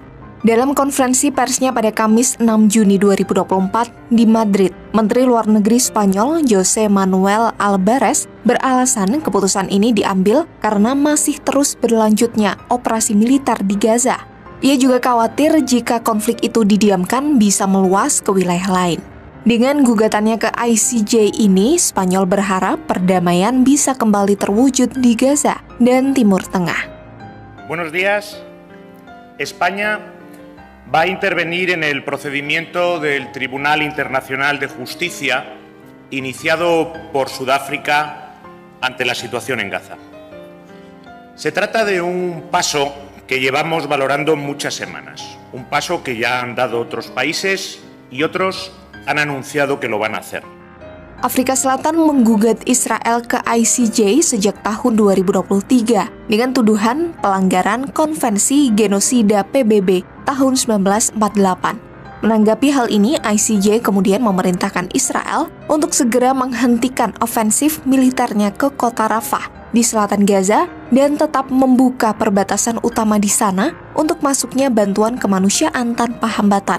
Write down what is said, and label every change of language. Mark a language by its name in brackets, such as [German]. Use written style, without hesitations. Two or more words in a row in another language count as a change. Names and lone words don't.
[Indonesian] Dalam konferensi persnya pada Kamis 6 Juni 2024 di Madrid, Menteri Luar Negeri Spanyol José Manuel Albares beralasan keputusan ini diambil karena masih terus berlanjutnya operasi militer di Gaza. Ia juga khawatir jika konflik itu didiamkan bisa meluas ke wilayah lain. Dengan gugatannya ke ICJ ini, Spanyol berharap perdamaian bisa kembali terwujud di Gaza dan Timur Tengah. [Spanish] Buenos días. España va a intervenir en el procedimiento del Tribunal Internacional de Justicia iniciado por Sudáfrica ante la situación en Gaza. Se trata de un paso que llevamos valorando muchas semanas, un paso que ya han dado otros países y otros han anunciado que lo van a hacer. [Indonesian] Afrika Selatan menggugat Israel ke ICJ sejak tahun 2023 dengan tuduhan pelanggaran Konvensi Genosida PBB tahun 1948. Menanggapi hal ini, ICJ kemudian memerintahkan Israel untuk segera menghentikan ofensif militernya ke kota Rafah di selatan Gaza dan tetap membuka perbatasan utama di sana untuk masuknya bantuan kemanusiaan tanpa hambatan.